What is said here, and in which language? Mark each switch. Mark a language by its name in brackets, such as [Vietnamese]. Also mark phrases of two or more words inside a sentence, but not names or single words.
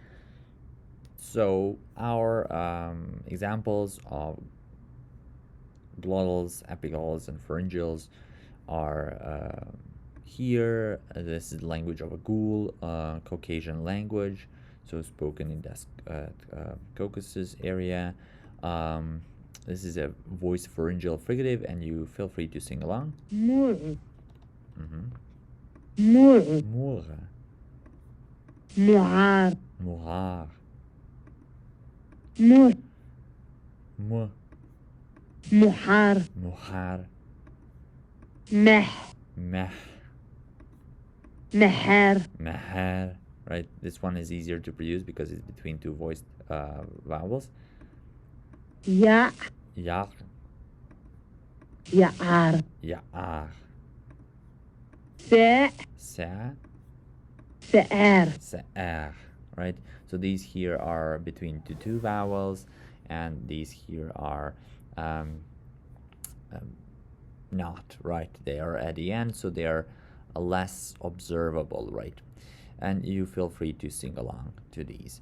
[English] So our examples of glottals, epiglottals, and pharyngeals are here. This is the language of a ghoul, Caucasian language, so spoken in the Caucasus area. This is a voice pharyngeal fricative, and you feel free to sing along. مر مور مر معار مغار مر م محار محار مح meh محار mahar. Right, this one is easier to produce because it's between two voiced vowels. يا Yaq, يعار ya'ar, ساء sa, سآر sa'ar. Right, so these here are between the two vowels, and these here are not, right? They are at the end, so they are less observable, right? And you feel free to sing along to these.